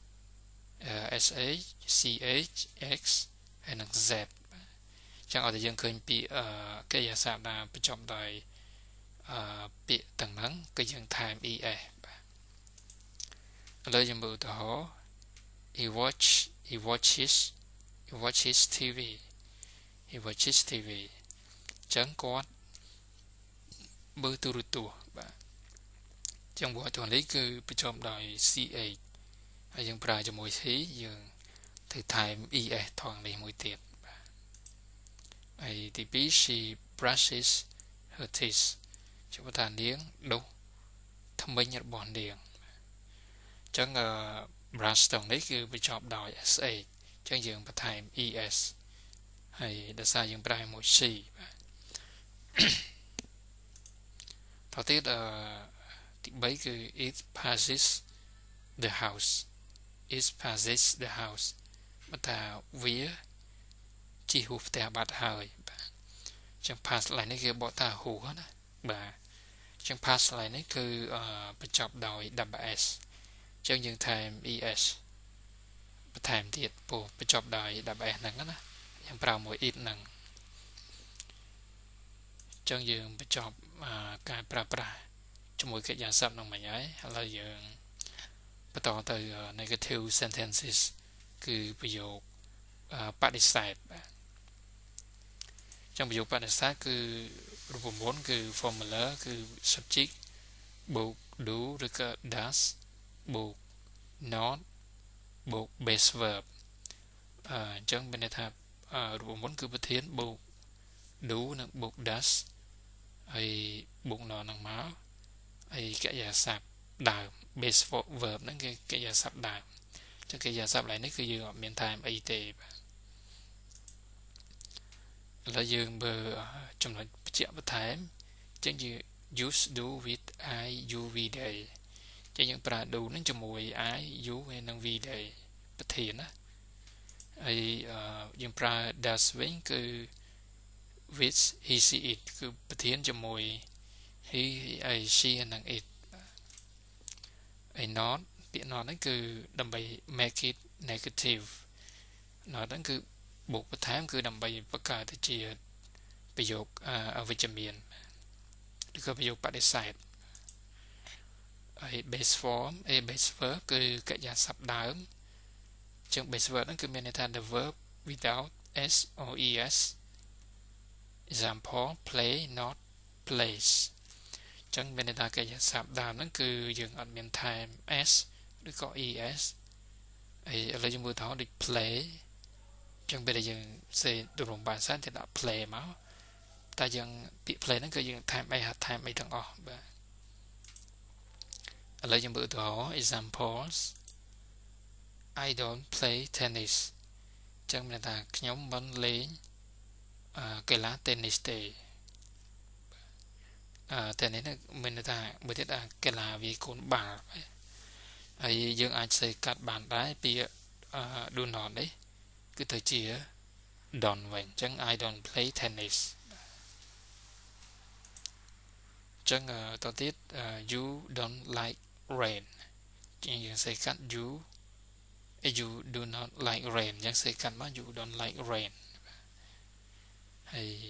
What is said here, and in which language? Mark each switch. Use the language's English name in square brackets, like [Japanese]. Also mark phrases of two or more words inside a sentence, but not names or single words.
[English] sh ch x [Khmer] ហើយនឹង z ចឹងឲ្យតែយើងឃើញពីកិរិយាសព្ទដែលបញ្ចប់ដោយពាក្យទាំងហ្នឹងគឺយើងថែម es បាទឥឡូវយើងមើលឧទាហរណ៍ he [English] watches TV [Khmer] ចឹងគាត់មើលទូរទស្សន៍បាទចឹង watch នេះគឺបញ្ចប់ដោយ ch ហើយយើងប្រើជាមួយ he យើងត្រូវថែម es ថងនេះមួយទៀតបាទហើយទី2 [English] she brushes her teeth [Khmer] ជម្រាបថានាងដុសធ្មេញរបស់នាងចឹងbrush តងនេះគឺបញ្ចប់ដោយ sh ចឹងយើងបន្ថែម es ហើយដោយសារយើងប្រើមួយ she បាទ តទៅទៀតទី3គឺ [English] it passes the house it passes the house [Khmer] បើថាវាជិះហួសផ្ទះបាត់ហើយបាទចឹង pass ឡើយនេះគេបកថាហួសណាបាទចឹង pass ឡើយនេះគឺបញ្ចប់ដោយ ws ចឹងយើងថែម es បន្ថែមទៀតពោះបញ្ចប់ដោយ ws ហ្នឹងណាយើងប្រើមួយ it ហ្នឹង ចឹងយើងបញ្ចប់ការប្រើប្រាស់ជាមួយកិរិយាសព្ទនឹងមិញហើយឥឡូវយើងបន្តទៅ [English] negative sentences [Khmer] គឺប្រយោគ បដិសេធបាទចឹងប្រយោគបដិសេធគឺរូបមន្តគឺ formula គឺ subject បូក do ឬក៏ does បូក not បូក [English] base verb [Khmer] អញ្ចឹងមានន័យថារូបមន្តគឺប្រធានបូក do និងបូក does ហើយបូក not នឹងមកហើយកិរិយាសព្ទដើម [English] base verb [Khmer] ហ្នឹងគឺកិរិយាសព្ទដើមចឹងកិរិយាសព្ទឡើយនេះគឺយើងអត់មានថែមអីទេបាទ ឥឡូវយើងមើលចំណុចបញ្ជាក់បន្ថែមចឹងយើង [English] use do with I you we they [Khmer] ចឹងយើងប្រើ do នឹងជាមួយ [English] I you [Khmer] ហើយនិង [English] we they [Khmer] ប្រធានណាហើយយើងប្រើ does វិញគឺ with [English] he she it [Khmer] គឺប្រធានជាមួយ he ហើយ she និង it ហើយ not ពាក្យ not ហ្នឹងគឺដើម្បី [English] make it negative not [Khmer] ហ្នឹងគឺបូកបន្ថែមគឺ ដើម្បីបង្កើតទៅជាប្រយោគអវិជ្ជមានឬក៏ប្រយោគបដិសេធហើយ [English] base form base verb [Khmer] គឺកិ រិយាសព្ទដើមចឹង [English] base verb [Khmer] ហ្នឹងគឺមានន័យថា [English] the verb without s or es example play not plays [Khmer] ចឹងមានន័យថាកិរិយាសព្ទដើមហ្នឹងគឺយើងអត់មានថែម s ឬក៏ es ហើយឥឡូវយើងមើលថតដូច play ចឹងពេលដែលយើងសេទម្រង់ភាសាទៅដាក់ play មកតែយើងពាក្យ play ហ្នឹងគឺយើងថែមអីទាំងអស់បាទ ឥឡូវយើងមើលឧទាហរណ៍ [English] examples I don't play tennis [Khmer] ចឹងមានន័យថាខ្ញុំមិនលេងកីឡា tennis ទេtennis នេះមានន័យថាមួយទៀតកីឡាវាយកូនបាល់ហើយយើងអាចសេកាត់បានដែរពាក្យ [English] do not [Khmer] នេះគឺទៅជា don't វិញអញ្ចឹង [English] I don't play tennis [Khmer] អញ្ចឹងតទៅទៀត [English] you don't like rain [Khmer] យើងសេកាត់ [English] you do not like rain [Khmer] អញ្ចឹងសេកាត់មក [English] you don't like rain [Khmer] ហើយ